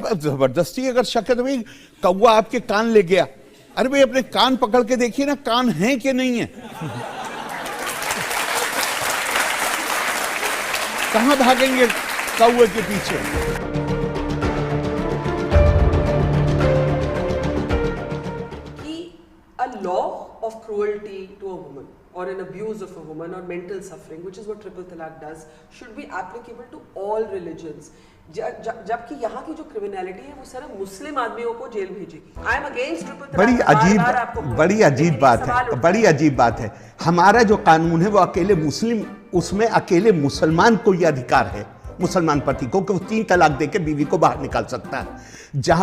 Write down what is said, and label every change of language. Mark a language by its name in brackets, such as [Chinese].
[Hindi] अब जबरदस्ती अगर शक है तो भाई कौवा आपके कान ले गया, अरे भाई अपने कान पकड़ के देखिए ना, कान है कि नहीं है? कहां भागेंगे कौवे के पीछे? कि [English] a law of cruelty to a woman or an abuse of a woman or mental suffering, which is what triple talaq does, should be applicable to all religions. [Hindi] जबकि यहाँ की जो क्रिमिनलिटी है वो सारा मुस्लिम आदमियों को जेल भेजेगी। [English] I am against triple talaq. [Hindi] बड़ी अजीब बात है। हमारा जो कानून है वो अकेले मुस्लिम, उसमें अकेले मुसलमान को यह अधिकार है, मुसलमान पति को, कि वो 3 तलाक देके बीवी को बाहर निकाल सकता है।